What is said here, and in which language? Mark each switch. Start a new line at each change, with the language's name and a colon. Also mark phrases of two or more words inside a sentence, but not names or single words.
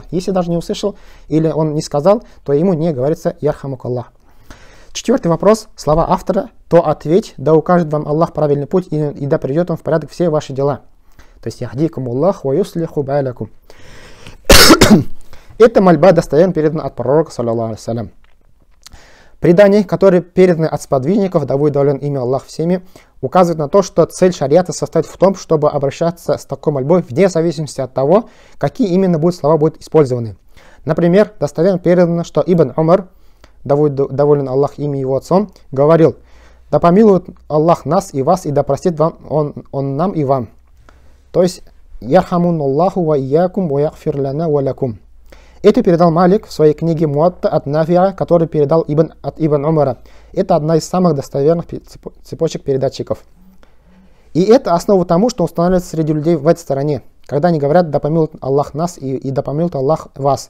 Russian: Если даже не услышал или он не сказал, то ему не говорится
Arabic: «يرحمك الله».
Russian: 4 вопрос, слова автора, то ответь, да укажет вам Аллах правильный путь и да приведет он в порядок все ваши дела. То есть
Arabic: «يهديكم الله ويصلح بالكم».
Russian: Эта мольба достоверно передана от пророка,
Arabic: صلى الله عليه وسلم.
Russian: Предания, которые переданы от сподвижников, да будет доволен ими Аллах всеми, указывают на то, что цель шариата состоит в том, чтобы обращаться с такой мольбой вне зависимости от того, какие именно слова будут использованы. Например, достоверно передано, что Ибн Умар, да будет доволен Аллах ими его отцом, говорил: «Да помилует Аллах нас и вас, и да простит вам он нам и вам». То есть
Arabic: «يرحمنا الله وإياكم ويغفر لنا ولكم».
Russian: Это передал Малик в своей книге Муатта от Нафиа, который передал от Ибн Умара. Это одна из самых достоверных цепочек передатчиков. И это основа тому, что устанавливается среди людей в этой стороне, когда они говорят «Да помилует Аллах нас и да помилует Аллах вас».